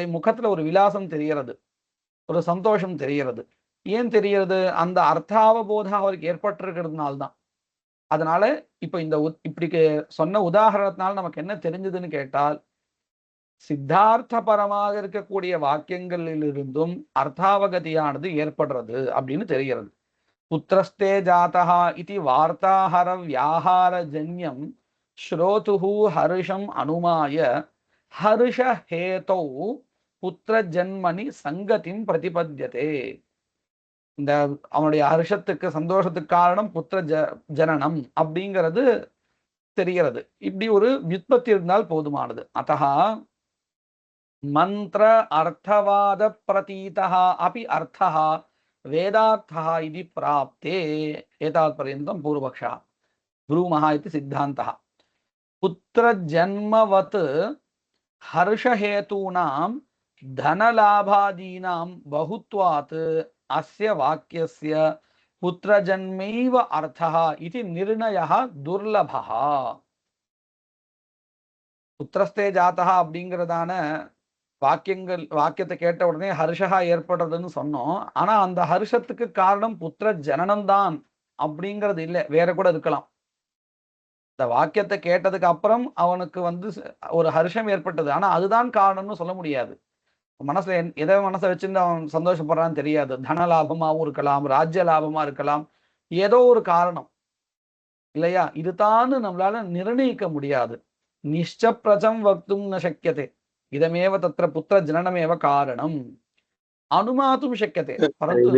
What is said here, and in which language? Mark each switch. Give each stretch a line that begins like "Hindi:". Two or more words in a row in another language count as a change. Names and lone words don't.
Tamil: முகத்துல ஒரு விலாசம் தெரிகிறது ஒரு சந்தோஷம் தெரிகிறது ஏன் தெரிகிறது அந்த அர்த்தாவபோதம் அவருக்கு ஏற்பட்டிருக்கிறதுனால்தான் அதனால இப்ப இந்த இப்படி சொன்ன உதாரணத்தினால நமக்கு என்ன தெரிஞ்சதுன்னு கேட்டால் சித்தார்த்தபரமாக இருக்கக்கூடிய வாக்கியங்களிலிருந்தும் அர்த்தாவகதியானது ஏற்படுறது அப்படின்னு தெரிகிறது
Sanskrit: पुत्रस्ते जातः इति वार्ताहर व्याहार जन्यं श्रोतुः हर्षम् अनुमाय हर्ष हेतौ पुत्र जन्मनि संगतिं प्रतिपद्यते
Tamil: இந்த அவனுடைய ஹர்ஷத்துக்கு சந்தோஷத்துக்கு காரணம் புத்திர ஜனனம் அப்படிங்கிறது தெரிகிறது இப்படி ஒரு வியுத்பத்தி இருந்தால் போதுமானது
Sanskrit: अतः मन्त्र अर्थवाद प्रतीतः अपि अर्थः वेदार्थः इति प्राप्ते एतावत्पर्यन्तं पूर्वपक्षः ब्रूमः इति सिद्धान्तः पुत्रजन्मवत् हर्षहेतूनां धनलाभादीनां बहुत्वात् अस्य वाक्यस्य पुत्रजन्मैव अर्थः इति निर्णयः दुर्लभः पुत्रस्ते जातः
Tamil: அப்படிங்கிறதான வாக்கியத்தை கேட்ட உடனே ஹர்ஷா ஏற்படுறதுன்னு சொன்னோம் ஆனா அந்த ஹர்ஷத்துக்கு காரணம் புத்திர ஜனனம் தான் அப்படிங்கிறது இல்லை வேற கூட இருக்கலாம் இந்த வாக்கியத்தை கேட்டதுக்கு அப்புறம் அவனுக்கு வந்து ஒரு ஹர்ஷம் ஏற்பட்டது ஆனா அதுதான் காரணம்னு சொல்ல முடியாது மனசுல எதை மனசை வச்சிருந்து அவன் சந்தோஷப்படுறான்னு தெரியாது தன லாபமாவும் இருக்கலாம் ராஜ்ய லாபமா இருக்கலாம் ஏதோ ஒரு காரணம் இல்லையா இதுதான் நம்மளால நிர்ணயிக்க முடியாது
Sanskrit: निश्चप्रचं वक्तुं न शक्यते इदमेव तत्र पुत्र जननमेव कारणम् अनुमातुं शक्यते परन्तु